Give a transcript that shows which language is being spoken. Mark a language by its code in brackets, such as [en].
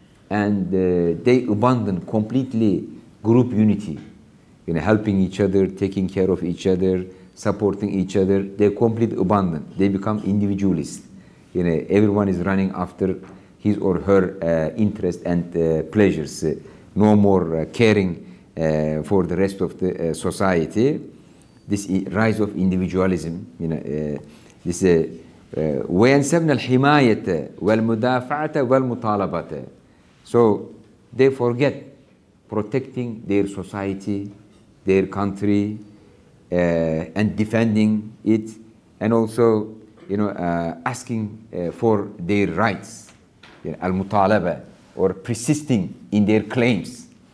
[en] And they abandon completely group unity, helping each other, taking care of each other, supporting each other. They completely abandon. They become individualists. Everyone is running after his or her interest and pleasures. No more caring for the rest of the society. This rise of individualism. This [ar] وينسبن الحماية والمدافعة والمطالبة. [en] So they forget protecting their society, their country, and defending it, and also, asking for their rights, al-mutalaba, or persisting in their claims.